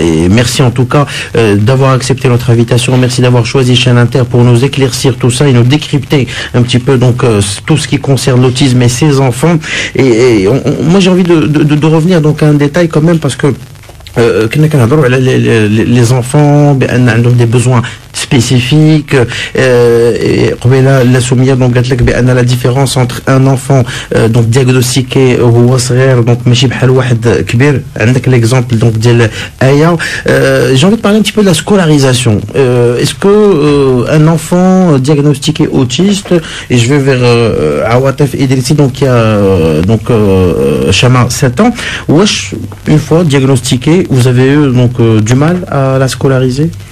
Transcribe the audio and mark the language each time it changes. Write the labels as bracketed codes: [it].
[fr] Et merci en tout cas d'avoir accepté notre invitation. Merci d'avoir choisi Chaîne Inter pour nous éclaircir tout ça et nous décrypter un petit peu donc tout ce qui concerne l'autisme et ses enfants. Et moi j'ai envie de revenir donc à un détail quand même, parce que [ar] كنا كنهضروا على [fr] les enfants [ar] بان عندهم [fr] des besoins spécifiques. [ar] قبيله لا سميه دونك قالت لك بان [fr] la différence entre un enfant donc diagnostiqué [ar] وهو صغير [fr] donc [ar] ماشي بحال واحد كبير. عندك [fr] l'exemple donc [ar] ديال [fr] Aya. J'ai envie de parler un petit peu de la scolarisation. Est-ce que un enfant diagnostiqué autiste, et je vais vers Awatif Idrissi donc qui a donc Chama 7 ans, wesh, une fois diagnostiqué, vous avez eu donc du mal à la scolariser?